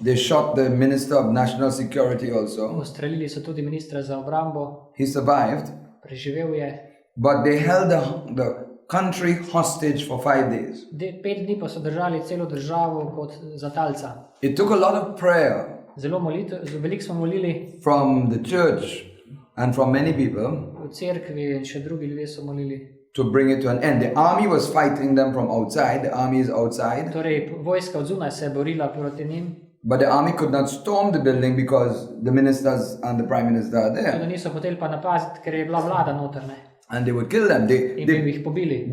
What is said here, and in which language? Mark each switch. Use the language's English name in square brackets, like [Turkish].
[English] They shot the minister of national security also. [Slovenian] ustrelili so tudi ministra za obrambo, [English] He survived, [Slovenian] preživel je. [English] but they held the country hostage for 5 days. [Slovenian] 5 dni pa so držali celo državo kot za talca. [English] It took a lot of prayer [Slovenian] Veliko smo molili [English] from the church and from many people [Slovenian] v cerkvi in še drugi ljudje so molili. [English] to bring it to an end. The army was fighting them from outside. The army is outside. [Slovenian] Torej, vojska od zunaj se je borila proti njim, [English] But the army could not storm the building because the ministers and the prime minister are [Slovenian] tudi [English] there. [Slovenian] niso hoteli pa napaziti, ker je bila vlada notrne [English] And they would kill them. [Slovenian] in bi jih pobili.